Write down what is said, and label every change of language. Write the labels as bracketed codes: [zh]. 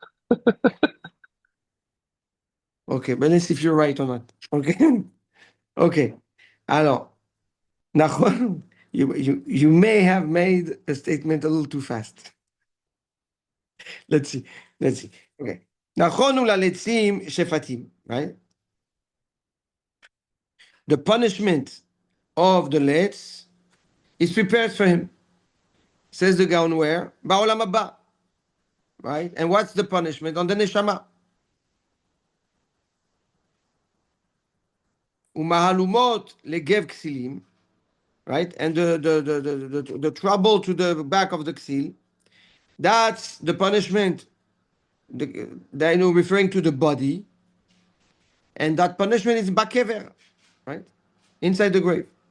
[en] okay, but let's see if you're right or not. Okay. okay. Alors, Nachon, you may have made a statement a little too fast. Let's see. Let's see. Okay. [he] נכונו ללצים שפטים, [en] right? The punishment of the let's is prepared for him. Says the Gaon where? [he] בעולם הבא. [en] Right? And what's the punishment? On the neshama. [he] ומהלומות לגב כסילים, [en] right? And the trouble to the back of the ksil, that's the punishment, referring to the body. And that punishment is bakever, right? Inside the grave.